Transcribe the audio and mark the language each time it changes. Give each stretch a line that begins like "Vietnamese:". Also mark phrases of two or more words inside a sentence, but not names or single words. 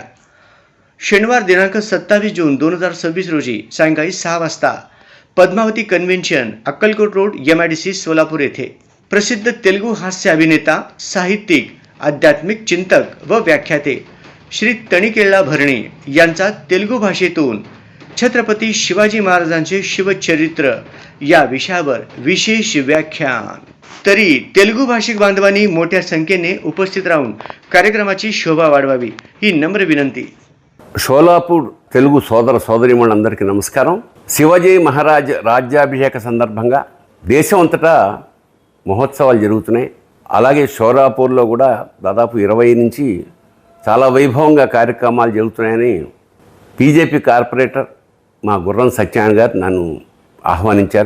Marathi: शनिवार दिनांक 27 जून 2026 रोजी सायंकाळी 6 वाजता पद्मावती कन्व्हेन्शन, अक्कलकोट रोड, MIDC, सोलापूर येथे प्रसिद्ध तेलुगू हास्य अभिनेता, साहित्यिक, आध्यात्मिक चिंतक व व्याख्याते श्री तणिकेळ्ळा भरणे यांचा तेलुगू भाषेतून छत्रपती शिवाजी महाराजांचे शिवचरित्र या विषयावर विशेष व्याख्यान. तरी तेलुगू भाषिक बांधवांनी मोठ्या संख्येने उपस्थित राहून कार्यक्रमाची शोभा वाढवावी ही नम्र विनंती.
Telugu: షోలాపూర్ తెలుగు సోదర సోదరీమణులందరికీ నమస్కారం. శివాజీ మహారాజ్ రాజ్యాభిషేక సందర్భంగా దేశం అంతటా మహోత్సవాలు జరుగుతున్నాయి. అలాగే షోలాపూర్లో కూడా దాదాపు 20 నుంచి చాలా వైభవంగా కార్యక్రమాలు జరుగుతున్నాయని బీజేపీ కార్పొరేటర్ మా గుర్రం సత్యనారాయణ గారు నన్ను ఆహ్వానించారు.